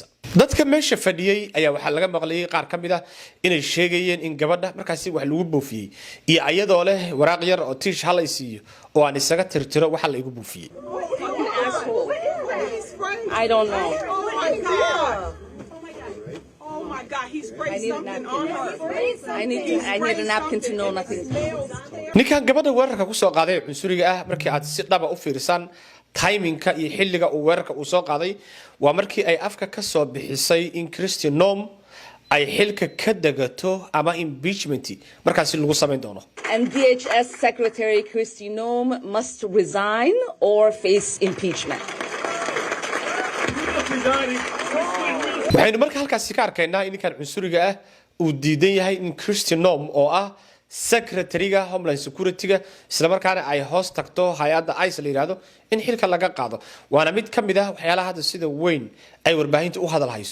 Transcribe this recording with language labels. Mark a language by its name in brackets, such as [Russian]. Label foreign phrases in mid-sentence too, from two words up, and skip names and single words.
[Somali] dadka meesha fadhiyay ayaa waxa laga maqlay qaar ka mid ah inay sheegayeen in gabadha markaasi wax lagu buufiyay iyo ayadoo leh waraaq yar oo tiish hal ay siiyo oo aan isaga tirtiro waxa la igu buufiyay. [English] I don't know. Oh my God, he sprayed something on her. I need a napkin to know nothing. [Somali] ninkan gabadha weerarka ku soo qaaday cunsuriga ah markii aad si dhaba u fiirisan timingka iyo xilliga uu weerarka u soo qaaday waa markii ay afka ka soo bixisay in Kristi Noom ay xilka ka degato ama impeachment markaasi lagu sameyn doono. [English] And DHS Secretary Kristi Noem must resign or face impeachment. [Somali] waxaynu marka halkaasi ka arkaynaa in ninkan cunsuriga ah uu diidan yahay in Kristi Noom oo ah secretary-ga Homeland Security-ga isla markaana ay hoos tagto hay'adda ICE la yiraahdo in xilka laga qaado waana mid ka mid ah waxyaalaha hadda sida weyn ay warbaahinta u hadal hayso.